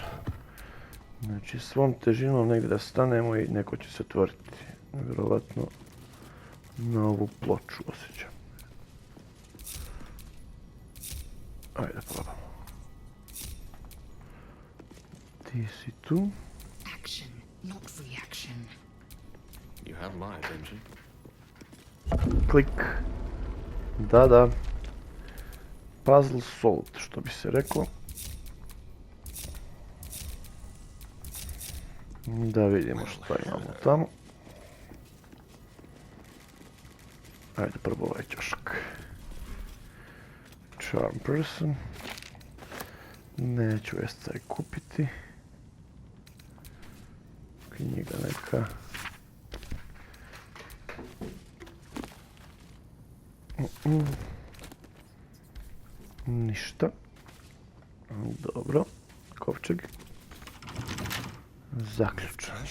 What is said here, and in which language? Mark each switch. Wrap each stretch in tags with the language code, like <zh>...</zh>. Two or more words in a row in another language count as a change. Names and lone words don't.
<bs>Znači svom težinom negdje da stanemo i neko će se otvoriti. Vjerovatno na ovu ploču osjećam. Ajde probamo. Ti si tu.</bs> <en>Action, not reaction. You have my attention.</en> <bs>Klik. Da.</bs> <en>Puzzle solved,</en> <bs>što bi se reklo. Da vidimo šta imamo tamo. Ajde prvo ovaj čošak.</bs> <en>Charm person.</en> <bs>Neću SC kupiti. Knjiga neka. Ništa. Dobro. Kovčeg. Zaključan.</bs>